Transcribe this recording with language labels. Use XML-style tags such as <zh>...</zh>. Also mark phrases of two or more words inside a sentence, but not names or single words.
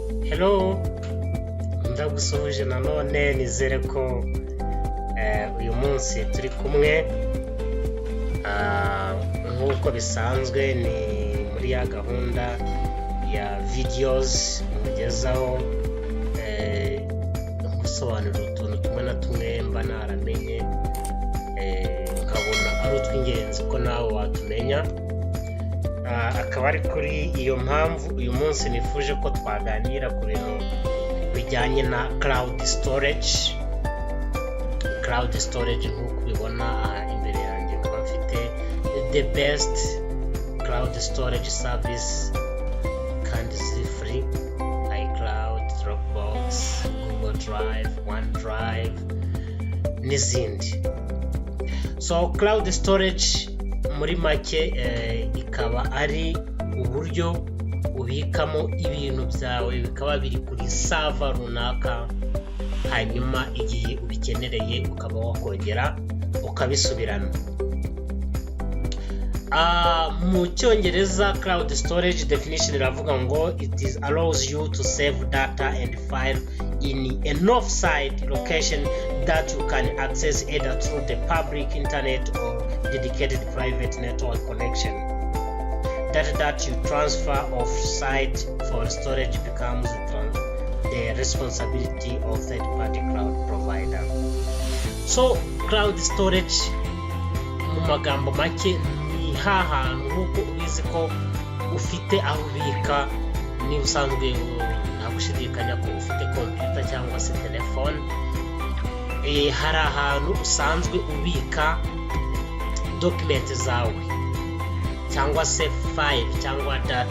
<rw>Hello, ndagusuhuje nanone nizere ko uyu munsi turi kumwe nk'uko bisanzwe ni muri ya gahunda ya videos mugezaho gusobanura utuntu tumwe na tumwe mba naramenye nkabona ari utw'ingenzi ko nawe watumenya. Akaba ari kuri iyo mpamvu uyu munsi nifuje ko twaganira ku bintu bijyanye na</rw> <en>cloud storage. Cloud storage</en> <rw>nk'uko ubibona imbere yanjye nkaba mfite</rw> <en>the best cloud storage service</en> <rw>kandi ziri free: iCloud, Dropbox, Google Drive, OneDrive n'izindi. So</rw> <en>cloud storage</en> <rw>muri make ikaba ari uburyo ubikamo ibintu byawe bikaba biri kuri server runaka, hanyuma igihe ubikenereye ukaba wakongera ukabisubirana. Mu cyongereza</rw> <en>cloud storage definition</en> <rw>iravuga ngo</rw> <en>it is allows you to save data and file in an off-site location that you can access either through the public internet or dedicated private network connection. Data that you transfer off-site for storage becomes the responsibility of third-party cloud provider.</en> <rw>So</rw> <en>cloud storage</en> <rw>mu magambo make ni hahantu nk'uko ubizi ko ufite aho ubika, niba usanzwe nta gushidikanya ko ufite computer cyangwa se telefone, hari ahantu usanzwe ubika document zawe cyangwa se file cyangwa data.</rw>